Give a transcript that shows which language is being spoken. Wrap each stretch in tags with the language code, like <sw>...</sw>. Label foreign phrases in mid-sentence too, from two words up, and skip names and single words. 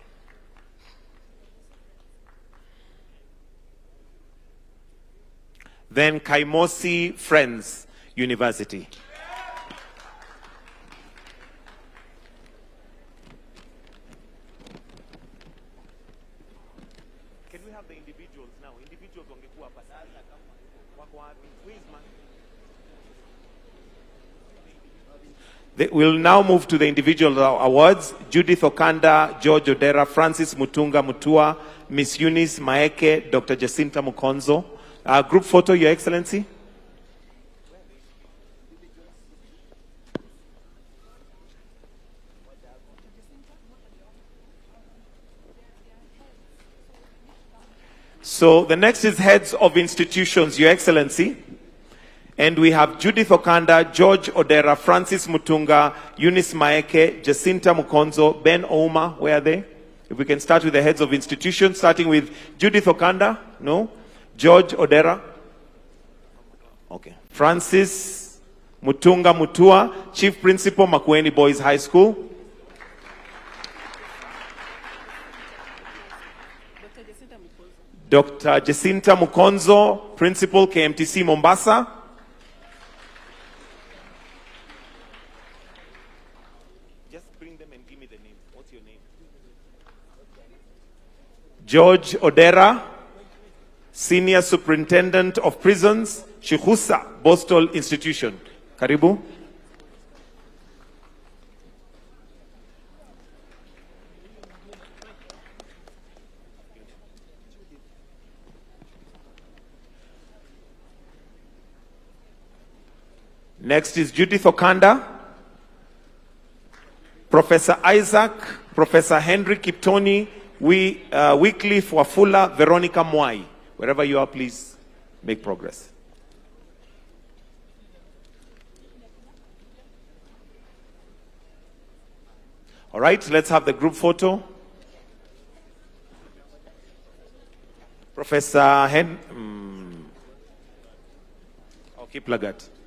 <en>Then Kaimosi Friends University. Can we have the individuals now?</en> <sw>Individuals wangekuwa hapa sasa. Wako wapi?</sw> <en>Please, man. We'll now move to the individual awards. Judith Okanda, George Odera, Francis Mutunga Mutua, Miss Eunice Maeke, Dr. Jacinta Mukonzo. Group photo, Your Excellency. So the next is heads of institutions, Your Excellency. And we have Judith Okanda, George Odera, Francis Mutunga, Eunice Maeke, Jacinta Mukonzo, Ben Ouma. Where are they? If we can start with the heads of institutions, starting with Judith Okanda. No? George Odera. Okay. Francis Mutunga Mutua, Chief Principal, Makwiny Boys High School. Dr. Jacinta Mukonzo, Principal, KMTC Mombasa. Just bring them and give me the name. What's your name? George Odera, Senior Superintendent of Prisons, Shikusa, Boston Institution. Karibu. Next is Judith Okanda, Professor Isaac, Professor Henry Kiptoni, Wycliffe Wafula, Veronica Mwai. Wherever you are, please make progress. All right, let's have the group photo. Professor Okay, Plagat.</en>